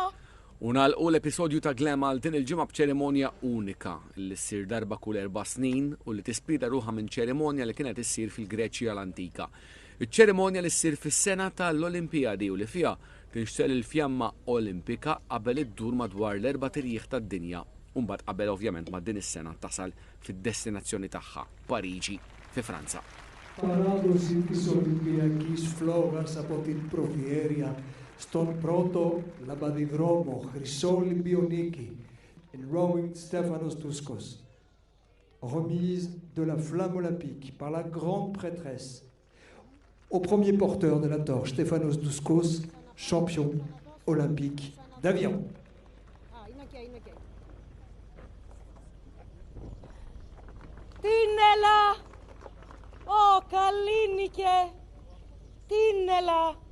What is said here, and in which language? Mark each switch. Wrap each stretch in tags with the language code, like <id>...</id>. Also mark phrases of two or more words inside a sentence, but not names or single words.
<mt>Unalqu l-episodju ta' Glam għal din il-ġimgħa b'ċerimonja unika li ssir darba kull 4 snin u li tispira ruħha minn ċerimonja li kienet issir fil-Greċja l-Antika. Iċ-ċerimonja li ssir fis-sena tal-Olimpijadi u li fiha tinxtel il-fjamma Olimpika qabel iddur madwar l-4 tirjieħ tad-dinja u mbagħad qabel ovvjament ma' din is-sena tasal fid-destinazzjoni tagħha, Parigi, fi Franza.</mt> <el>Παράδοση της Ολυμπιακής φλόγας από την Προβιέρεια στον πρώτο λαμπαδιδρόμο Χρυσό Ολυμπιονίκη enrolling Stéphanos Douskos.</el> <fr>Remise de la flamme olympique par la grande prêtresse au premier porteur de la torche, Stéphanos Douskos, champion olympique d'avion.</fr> <el>Τίνελα! Ω, Καλίνικε! Τίνελα!</el>